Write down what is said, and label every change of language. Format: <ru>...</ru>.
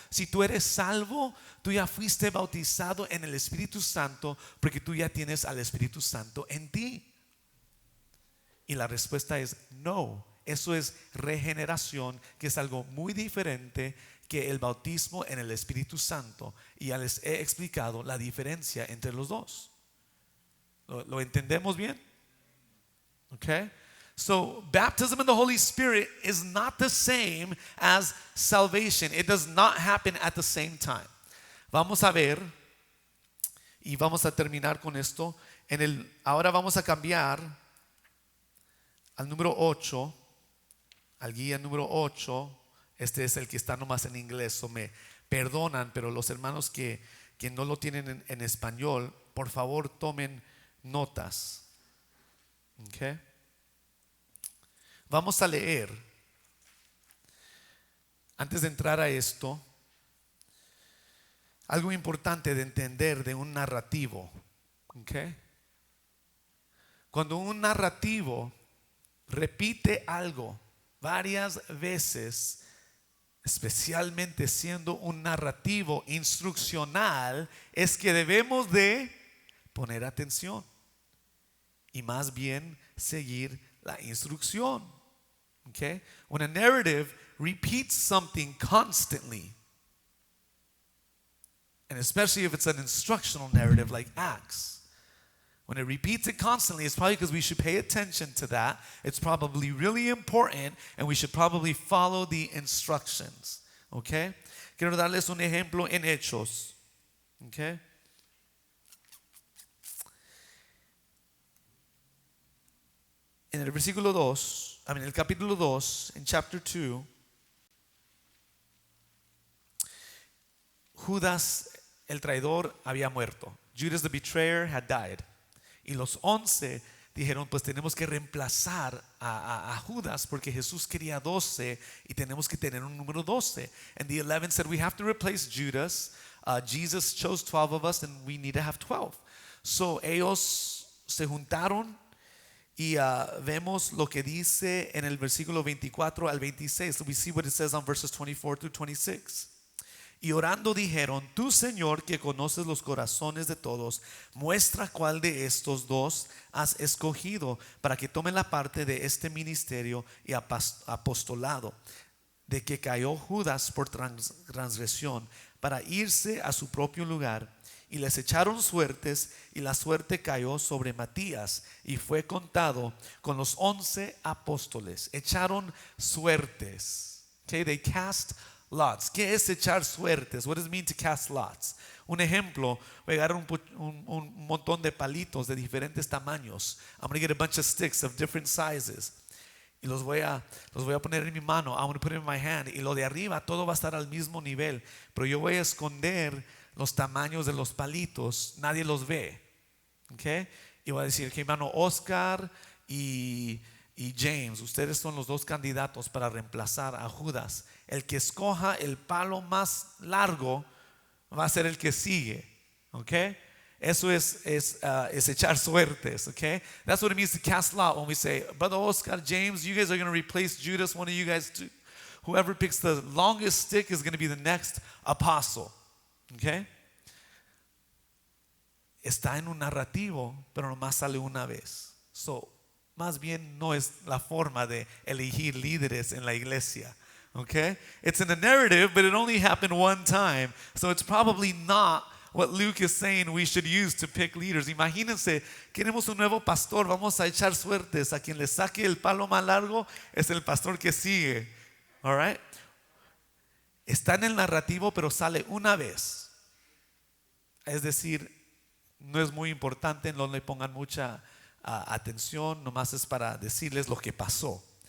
<es>Si tú eres salvo, tú ya fuiste bautizado en el Espíritu Santo, porque tú ya tienes al Espíritu Santo en ti. Y la respuesta es no. Eso es regeneración, que es algo muy diferente que el bautismo en el Espíritu Santo. Y ya les he explicado la diferencia entre los dos. ¿Lo entendemos bien? Okay.</es> <en>So baptism in the Holy Spirit is not the same as salvation. It does not happen at the same time.</en> <es>Vamos a ver, y vamos a terminar con esto. Ahora vamos a cambiar al número 8, al guía número 8. Este es el que está nomás en inglés, o me perdonan, pero los hermanos que no lo tienen en español, por favor tomen notas. Okay. Vamos a leer, antes de entrar a esto, algo importante de entender de un narrativo. Okay. Cuando un narrativo repite algo varias veces, especialmente siendo un narrativo instruccional, es que debemos de poner atención y más bien seguir la instrucción.</es> <en>Okay? When a narrative repeats something constantly, and especially if it's an instructional narrative like Acts, when it repeats it constantly, it's probably because we should pay attention to that. It's probably really important, and we should probably follow the instructions. Okay?</en> <es>Quiero darles un ejemplo en Hechos. Okay? En el versículo 2, en el capítulo 2, en</es> <en>chapter 2,</en> <es>Judas el traidor había muerto.</es> <en>Judas the betrayer had died.</en> <es>Y los 11 dijeron, pues tenemos que reemplazar a Judas, porque Jesús quería 12 y tenemos que tener un número 12.</es> <en>And the 11 said, we have to replace Judas. Jesus chose 12 of us and we need to have 12.</en> <es>So ellos se juntaron y vemos lo que dice en el versículo 24 al 26.</es> <en>So we see what it says on verses 24 through 26.</en> <es>Y orando dijeron, tú Señor que conoces los corazones de todos, muestra cuál de estos dos has escogido para que tomen la parte de este ministerio y apostolado, de que cayó Judas por transgresión para irse a su propio lugar. Y les echaron suertes, y la suerte cayó sobre Matías y fue contado con los 11 apóstoles. Echaron suertes.</es> <en>Okay, they cast lots.</en> <es>¿Qué es echar suertes?</es> <en>What does it mean to cast lots?</en> <es>Un ejemplo, voy a agarrar un montón de palitos de diferentes tamaños.</es> <en>I'm going to get a bunch of sticks of different sizes.</en> <es>Y los voy a poner en mi mano.</es> <en>I'm going to put it in my hand.</en> <es>Y lo de arriba todo va a estar al mismo nivel. Pero yo voy a esconder los tamaños de los palitos. Nadie los ve. Okay? Y voy a decir, que hermano Oscar y James, ustedes son los dos candidatos para reemplazar a Judas. El que escoja el palo más largo va a ser el que sigue. Okay? Eso es echar suertes. Okay?</es> <en>That's what it means to cast lot. When we say, Brother Oscar, James, you guys are going to replace Judas. One of you guys, whoever picks the longest stick is going to be the next apostle. Okay?</en> <es>Está en un narrativo, pero nomás sale una vez. So, más bien no es la forma de elegir líderes en la iglesia.</es> <en>Okay? It's in the narrative, but it only happened one time. So it's probably not what Luke is saying we should use to pick leaders.</en> <es>Imagínense, queremos un nuevo pastor, vamos a echar suertes. A quien le saque el palo más largo es el pastor que sigue.</es> <en>All right?</en> <es>Está en el narrativo, pero sale una vez. Es decir, no es muy importante, no le pongan mucha atención, nomás es para decirles lo que pasó.</es>